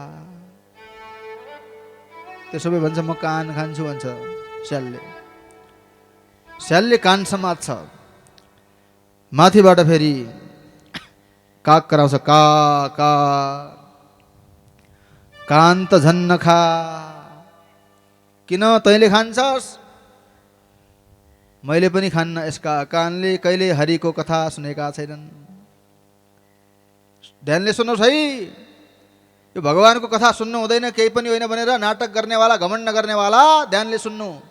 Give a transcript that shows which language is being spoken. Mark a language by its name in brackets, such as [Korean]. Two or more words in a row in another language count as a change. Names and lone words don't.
[Nepali] त्यसो भए भन्छ म कान खान्छु भन्छ स्यालले। स्यालले कान समात्छ, माथिबाट फेरि काग कराउँछ, का का, कान त झन् नखा, किन तैँले खान्छस्, मैले पनि खान्न। यसका कानले कहिले हरिको कथा सुनेका छैनन्। ध्यानले सुन्नुहोस् है, यो भगवानको कथा सुन्नु हुँदैन, केही पनि होइन भनेर नाटक गर्नेवाला, घमण्ड गर्नेवाला ध्यानले सुन्नु।